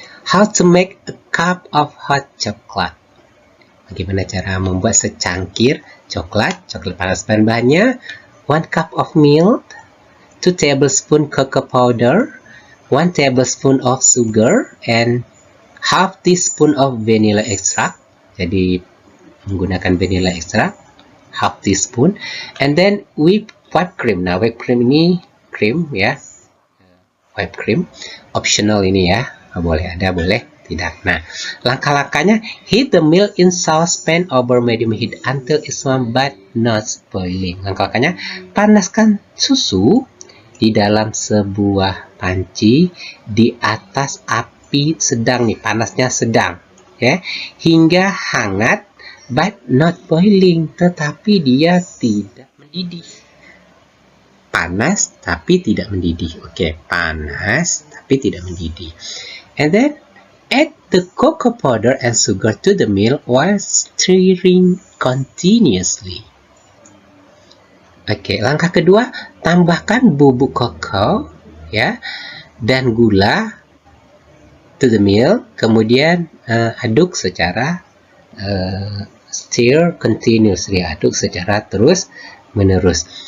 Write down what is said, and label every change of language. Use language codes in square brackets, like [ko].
[en] How to make a cup of hot chocolate. [id] Bagaimana cara membuat secangkir coklat panas. [en] Bahan-bahannya 1 cup of milk, 2 tablespoon cocoa powder, 1 tablespoon of sugar, and half teaspoon of vanilla extract. [id] Jadi menggunakan [en] vanilla extract, half teaspoon, and then whipped cream. [id] Nah, whipped cream ini cream ya, whipped cream optional ini ya, boleh ada boleh tidak. [en] Nah, [id] langkah-langkahnya: [en] heat the milk in saucepan over medium heat until it's warm but not boiling. [id] Langkah-langkahnya: panaskan susu di dalam sebuah panci di atas api sedang nih, panasnya sedang ya, hingga hangat [en] but not boiling, [id] tetapi dia tidak mendidih. Panas tapi tidak mendidih. Oke, panas tapi tidak mendidih. [en] And then add the cocoa powder and sugar to the milk while stirring continuously. [id] Oke, langkah kedua, tambahkan bubuk kakao ya dan gula [en] to the milk, [id] kemudian aduk secara [en] stir continuously, [id] aduk secara terus menerus.